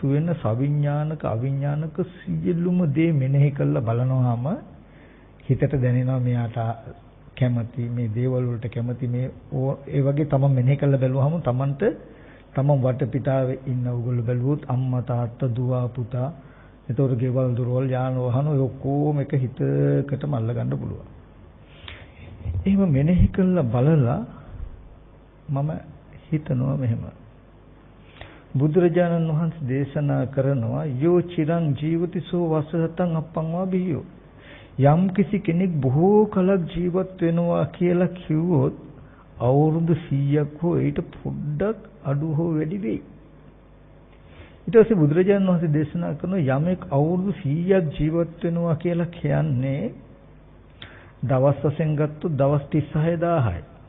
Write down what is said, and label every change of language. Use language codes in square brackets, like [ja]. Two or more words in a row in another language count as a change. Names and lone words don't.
[si] වෙන සවිඥානික අවිඥානික සියලුම දේ මෙනෙහි කරලා බලනවාම හිතට දැනෙනවා මෙයාට කැමති මේ දේවල් වලට කැමති මේ ඒ වගේ තමයි මෙනෙහි කරලා බැලුවාම Tamanට තමන් වටපිටාවේ ඉන්න උගල බැලුවොත් අම්මා තාත්තා දුව පුතා ඒතොර ගෙවල් දොරවල් යාන වාහන ඔය ඔක්කොම එක හිතකටම අල්ල ගන්න පුළුවන්. එහෙම මෙනෙහි කරලා බලලා මම හිතනවා මෙහෙම. බුදුරජාණන් වහන්සේ දේශනා කරනවා [pi] යෝ චිරං ජීවති සෝ වසහතං අප්පංවා බියෝ. [si] යම් කිසි කෙනෙක් බොහෝ කලක් ජීවත් වෙනවා කියලා කිව්වොත් අවුරුදු 100ක් හෝ ඊට පොඩ්ඩක් අඩු හෝ වැඩි වෙයි. ඊට පස්සේ බුදුරජාණන් වහන්සේ දේශනා කරන යමෙක් අවුරුදු 100ක් ජීවත් වෙනවා කියලා කියන්නේ දවස් වශයෙන් ගත්තොත් දවස් 36000යි.